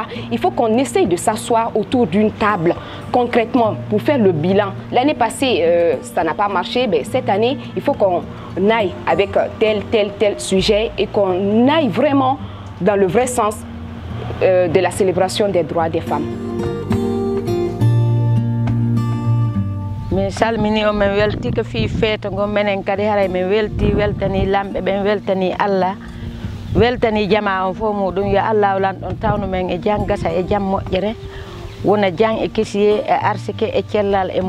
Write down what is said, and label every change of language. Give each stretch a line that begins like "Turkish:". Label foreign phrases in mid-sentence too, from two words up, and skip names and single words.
French: Il faut qu'on essaye de s'asseoir autour d'une table, concrètement, pour faire le bilan. L'année passée, ça n'a pas marché. Mais cette année, il faut qu'on aille avec tel sujet et qu'on aille vraiment dans le vrai sens de la célébration des droits des femmes.
Fula: Mi salmini o min welti ko fi feeto ngo menen kadi haray min welti weltani lamɓe ɓen weltani Allah weltani jama on fof muɗum yo Allah lan ɗon tawno men e jang gasa e jam moƴƴere wona jang e kesiye e arsike e cellal e